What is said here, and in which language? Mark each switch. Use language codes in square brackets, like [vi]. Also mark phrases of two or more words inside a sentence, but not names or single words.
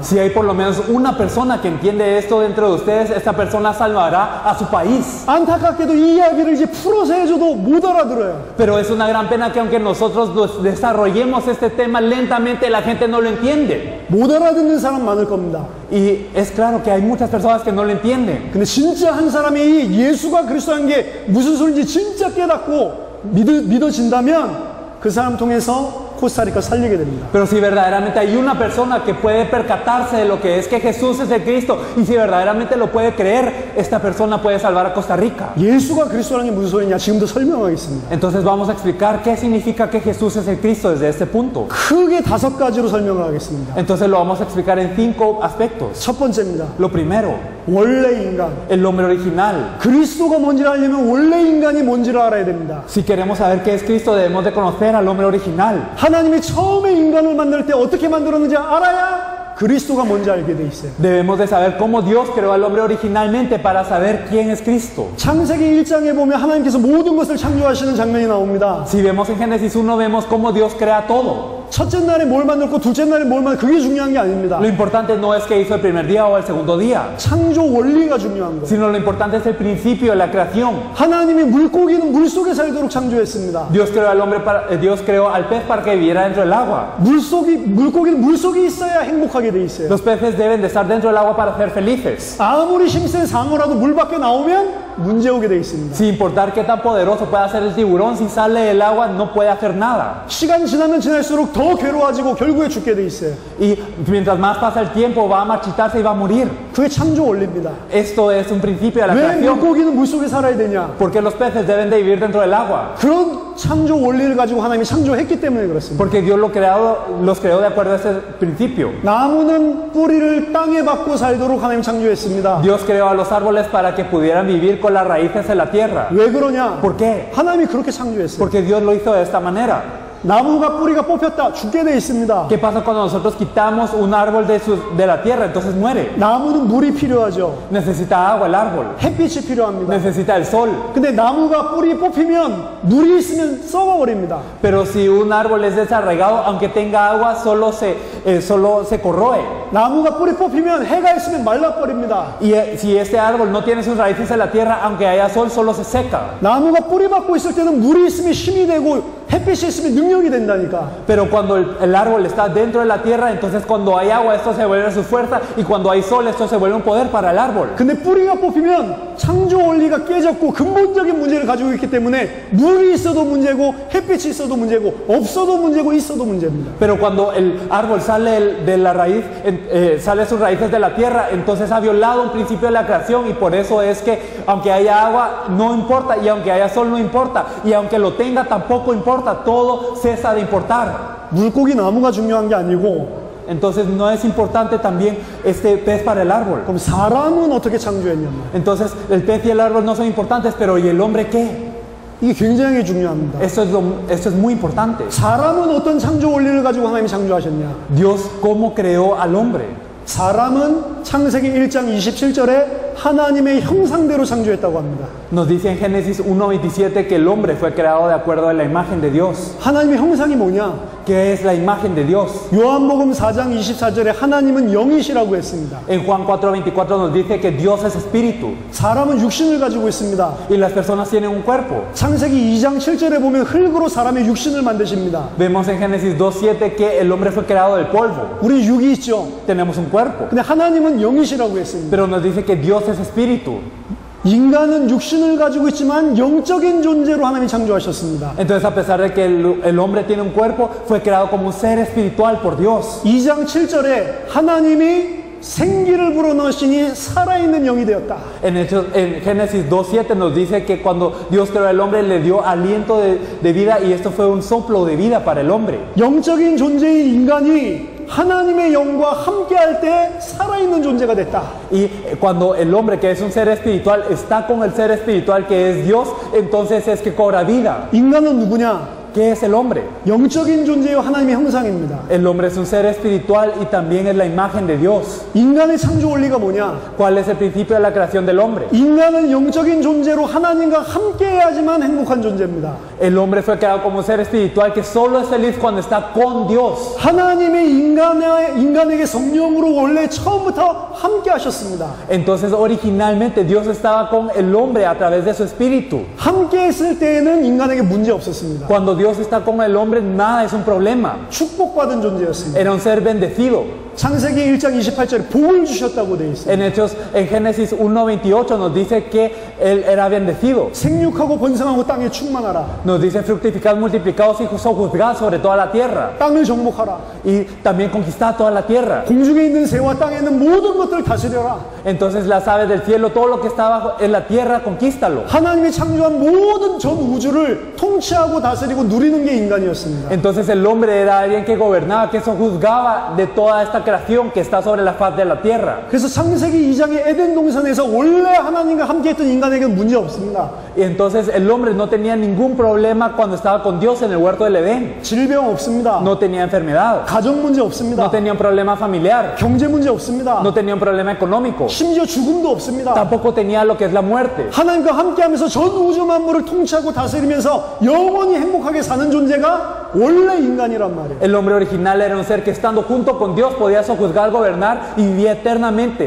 [es] Si hay por lo menos una persona que entiende esto dentro de ustedes, esta persona salvará a su país. [ko] 안타깝게도 이 이야기를 이제 풀어서 해줘도 못 알아들어요. [es] Pero es una gran pena que aunque nosotros desarrollemos este tema lentamente, la gente no lo entiende. [ko] 못 알아듣는 사람 많을 겁니다. [es] Y es claro que hay muchas personas que no lo entienden. [ko] 근데 진짜 한 사람이 이 예수가 그리스도라는 게 무슨 소리인지 진짜 깨닫고 믿어진다면 그 사람 통해서 코스타리카 살리게 됩니다. [es] Pero si verdaderamente hay una persona que puede percatarse de lo que es que Jesús es el Cristo y si verdaderamente lo puede creer, esta persona puede salvar a Costa Rica. [ko] 예수가 그리스도라는 게 무슨 소리냐 지금도 설명하겠습니다. [es] Entonces vamos a explicar qué significa que Jesús es el Cristo desde este punto. [ko] 크게 5가지로 설명을 하겠습니다. [es] Entonces lo vamos a explicar en 5 aspectos. [ko] 첫 번째입니다. [es] Lo primero, [ko] 원래 인간. [es] el hombre original. [ko] 그리스도가 뭔지를 알려면 원래 인간이 뭔지를 알아야 됩니다. [es] Si queremos saber qué es Cristo, debemos de conocer al hombre original. [ko] 하나님이 처음에 인간을 만들 때 어떻게 만들었는지 알아야 그리스도가 뭔지 알게 돼 있어요. [es] Debemos de saber cómo Dios creó al hombre originalmente para saber quién es Cristo. [ko] 창세기 1장에 보면 하나님께서 모든 것을 창조하시는 장면이 나옵니다. [es] Si vemos en Génesis 1, vemos cómo Dios crea todo. [ko] 첫째 날에 뭘 만들고 둘째 날에 뭘 만들고 그게 중요한 게 아닙니다. [es] Lo importante no es que hizo el primer día o el segundo día, [ko] 창조 원리가 중요한 거예요. [es] sino lo importante es el principio de la creación. [ko] 하나님이 물고기는 물속에 살도록 창조했습니다. [es] Dios creó al pez para que viviera dentro del agua. [ko] 물고기는 물속에 있어야 행복하게 돼 있어요. [es] Los peces deben de estar dentro del agua para ser felices. [ko] 아무리 힘센 상어라도 물 밖에 나오면 문제 오게 돼 있습니다. [es] Sin importar qué tan poderoso pueda ser el tiburón, si sale del agua no puede hacer nada. [ko] 시간 지나면 지날수록 더 괴로워지고 결국에 죽게 돼 있어요. [es] Y mientras más pasa el tiempo va a marchitarse y va a morir. [ko] 그게 창조 원리입니다. [es] Esto es un principio de la [ko] 왜 [es] creación. [ko] 물고기는 물속에 살아야 되냐? [es] Porque los peces deben de vivir dentro del agua. [ko] 그런 창조 원리를 가지고 하나님이 창조했기 때문에 그렇습니다. [es] Porque Dios los creó de acuerdo a ese principio. [ko] 나무는 뿌리를 땅에 박고 살도록 하나님 창조했습니다. [es] Dios creó a los árboles para que pudieran vivir con las raíces en la tierra. [ko] 왜 그러냐? [es] ¿Por qué? [ko] 하나님이 그렇게 창조했어요. [es] Porque Dios lo hizo de esta manera. [ko] 나무가 뿌리가 뽑혔다 죽게 돼 있습니다. [es] ¿Qué pasa cuando nosotros quitamos un árbol de la tierra? Entonces muere. [ko] 나무는 물이 필요하죠. [es] Necesita agua el árbol. [ko] 햇빛이 필요합니다. [es] Necesita el sol. [ko] 근데 나무가 뿌리 뽑히면 물이 있으면 썩어버립니다. [es] Pero si un árbol es desarraigado, aunque tenga agua, solo se corroe. [ko] 나무가 뿌리 뽑히면 해가 있으면 말라버립니다. [es] Y si este árbol no tiene sus raíces en la tierra, aunque haya sol, solo se seca. [ko] 나무가 뿌리 받고 있을 때는 물이 있으면 힘이 되고 햇빛이 있으면 능력이 된다니까. [es] Pero cuando el árbol está dentro de la tierra, entonces cuando hay agua, esto se vuelve su fuerza, y cuando hay sol, esto se vuelve un poder para el árbol. [ko] 근데 뿌리가 뽑히면 창조 원리가 깨졌고 근본적인 문제를 가지고 있기 때문에 물이 있어도 문제고 햇빛이 있어도 문제고 없어도 문제고 있어도 문제입니다. [es] Pero cuando el árbol sale de la raíz, sale sus raíces de la tierra, entonces ha violado un principio de la creación, y por eso es que aunque haya agua no importa, y aunque haya sol no importa, y aunque lo tenga tampoco importa, todo cesa de importar. [ko] 물고기 나무가 중요한 게 아니고 [es] Entonces no es importante también este pez para el árbol. [ko] 그럼 사람은 어떻게 창조했냐? [es] Entonces el pez y el árbol no son importantes, pero ¿y el hombre qué? [ko] 이게 굉장히 중요합니다. [es] Esto es muy importante. [ko] 사람은 어떤 창조 원리를 가지고 하나님이 창조하셨냐? [es] Dios cómo creó al hombre. [ko] 사람은 창세기 1장 27절에 하나님의 형상대로 창조했다고 합니다. [es] Nos dice en Génesis 1:27 que el hombre fue creado de acuerdo a la imagen de Dios. [ko] 하나님의 형상이 뭐냐? [es] ¿Qué es la imagen de Dios? [ko] 요한복음 4장 24절에 하나님은 영이시라고 했습니다. [es] En Juan 4:24 nos dice que Dios es espíritu [ko] 사람은 육신을 가지고 있습니다. [es] y las personas tienen un cuerpo. [ko] 창세기 2장 7절에 보면 흙으로 사람의 육신을 만드십니다. [es] Vemos en Génesis 2:7 que el hombre fue creado del polvo. [ko] 우리 육이 있죠. [es] Tenemos un cuerpo. [ko] 근데 하나님은 영이시라고 했습니다. [es] Pero nos dice que Dios es espíritu. [ko] 인간은 육신을 가지고 있지만 영적인 존재로 하나님이 창조하셨습니다. [es] Entonces, a pesar de que el hombre tiene un cuerpo, fue creado como un ser espiritual por Dios. [ko] 2장 7절에 하나님이 생기를 불어넣으시니 살아있는 영이 되었다. [es] En Génesis 2:7 nos dice que cuando Dios creó al hombre le dio aliento de vida, y esto fue un soplo de vida para el hombre. [ko] 영적인 존재인 인간이 하나님의 영과 함께할 때 살아있는 존재가 됐다. [es] Y cuando el hombre, que es un ser espiritual, está con el ser espiritual que es Dios, entonces es que cobra vida. [ko] 인간은 누구냐? [es] ¿Qué es el hombre? [ko] 영적인 존재요 하나님의 형상입니다. [es] El hombre es un ser espiritual y también es la imagen de Dios. [ko] 인간의 창조 원리가 뭐냐? [es] ¿Cuál es el principio de la creación del hombre? [ko] 인간은 영적인 존재로 하나님과 함께해야지만 행복한 존재입니다. [es] El hombre fue creado como un ser espiritual que solo es feliz cuando está con Dios. [ko] 하나님의 인간에게 성령으로 원래 처음부터 함께 하셨습니다. [es] Entonces originalmente Dios estaba con el hombre a través de su espíritu. [ko] 함께 했을 때에는 인간에게 문제 없었습니다. [es] Cuando Dios está con el hombre, nada es un problema. [ko] 축복받은 존재였습니다. [es] Era un ser bendecido. [ko] 창세기 1장 28절에 복을 주셨다고 되어 있습니다. [es] En Génesis 1:28 nos dice que él era bendecido. [ko] 생육하고 번성하고 땅에 충만하라. [es] Nos dice fructificad, multiplicaos y sojuzgad sobre toda la tierra. [ko] 땅을 정복하라. [es] Y también conquistad toda la tierra. [ko] 공중에 있는 새와 땅에 있는 모든 것들을 다스려라. [es] Entonces las aves del cielo, todo lo que está abajo en la tierra, conquístalo. [ko] 하나님이 창조한 모든 전 우주를 통치하고 다스리고 누리는 게 인간이었습니다. [es] Entonces el hombre era alguien que gobernaba, que sojuzgaba de toda esta creación que está sobre la faz de la tierra. [ko] 그래서 창세기 2장의 에덴 동산에서 원래 하나님과 함께했던 인간에게는 문제 없습니다. [es] Y entonces el hombre no tenía ningún problema cuando estaba con Dios en el huerto del Edén. [ko] 질병 없습니다. [es] No tenía enfermedad. [ko] 가정 문제 없습니다. [es] No tenía un problema familiar. [ko] 경제 문제 없습니다. [es] No tenía un problema económico. [ko] 심지어 죽음도 없습니다. [es] Tampoco tenía lo que es la muerte. [ko] 하나님과 함께하면서 전 우주 만물을 통치하고 다스리면서 영원히 행복하게 사는 존재가 원래 인간이란 말이에요. [es] El hombre original era un ser que estando junto con Dios podía sojuzgar, gobernar y vivir eternamente.